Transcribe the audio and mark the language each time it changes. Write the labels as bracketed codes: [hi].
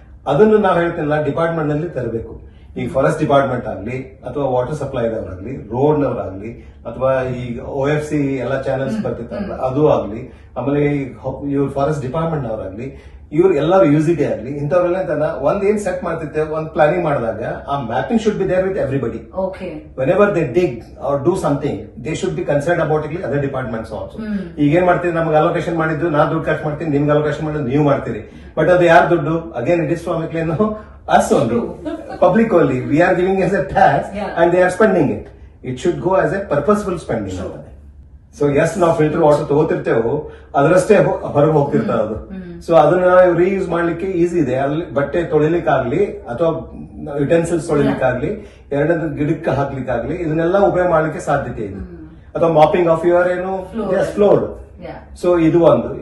[kn] ಅದನ್ನು ನಾವು ಹೇಳ್ತಿಲ್ಲ ಡಿಪಾರ್ಟ್ಮೆಂಟ್ ನಲ್ಲಿ ತರಬೇಕು. ಈಗ ಫಾರೆಸ್ಟ್ ಡಿಪಾರ್ಟ್ಮೆಂಟ್ ಆಗಲಿ ಅಥವಾ ವಾಟರ್ ಸಪ್ಲೈದವರಾಗ್ಲಿ, ರೋಡ್ ನವರಾಗ್ಲಿ ಅಥವಾ ಈಗ OFC ಎಲ್ಲ ಚಾನೆಲ್ಸ್ ಬರ್ತಿರ್ತಾರಲ್ಲ ಅದು ಆಗ್ಲಿ, ಆಮೇಲೆ ಇವ್ರ ಫಾರೆಸ್ಟ್ ಡಿಪಾರ್ಟ್ಮೆಂಟ್ ನವರಾಗ್ಲಿ, ಇವ್ರು ಎಲ್ಲರೂ ಯೂಸಿಟಿ ಆಗಲಿ, ಇಂಥವ್ರೆಲ್ಲ ಒಂದ್ ಏನ್ ಸೆಟ್ ಮಾಡ್ತಿರ್ತೇವೆ ಒಂದ್ ಪ್ಲಾನಿಂಗ್ ಮಾಡಿದಾಗ ಆ [en] Mapping should be there with everybody. Whenever they dig or do something they should be concern about it the other departments also. [kn] ಈಗ ಏನ್ ಮಾಡ್ತೀವಿ, ನಮ್ಗೆ ಅಲೋಕೇಶನ್ ಮಾಡಿದ್ದು ನಾ ದುಡ್ಡು ಖರ್ಚು ಮಾಡ್ತೀನಿ, ನಿಮ್ಗೆ ಅಲೋಕೇಶನ್ ಮಾಡಿದ್ದು ನೀವು ಮಾಡ್ತೀರಿ. ಬಟ್ ಅದು ಯಾರು ದುಡ್ಡು? [en] Again it is from us only, public only. We are giving as a tax and they are spending it. It should go as a purposeful spending. [kn] So ಎಷ್ಟು ನಾವು ಫಿಲ್ಟರ್ ವಾಟರ್ ತಗೋತಿರ್ತೇವೋ ಅದರಷ್ಟೇ ಹೊರಗೆ ಹೋಗ್ತಿರ್ತಾವ ಅದು. ಸೊ ಅದನ್ನ ನಾವು reuse ಮಾಡ್ಲಿಕ್ಕೆ easy ಇದೆ. ಅಲ್ಲಿ ಬಟ್ಟೆ ತೊಳಿಲಿಕ್ಕಾಗ್ಲಿ ಅಥವಾ ಯುಟೆನ್ಸಿಲ್ಸ್ ತೊಳಿಲಿಕ್ಕಾಗ್ಲಿ, ಎರಡನೇದು ಗಿಡಕ್ಕೆ ಹಾಕ್ಲಿಕ್ಕಾಗ್ಲಿ, ಇದನ್ನೆಲ್ಲ ಉಪಯೋಗ ಮಾಡ್ಲಿಕ್ಕೆ ಸಾಧ್ಯತೆ ಇದೆ. ಅಥವಾ [en] Mapping of your floor. [kn] So ಇದು ಒಂದು.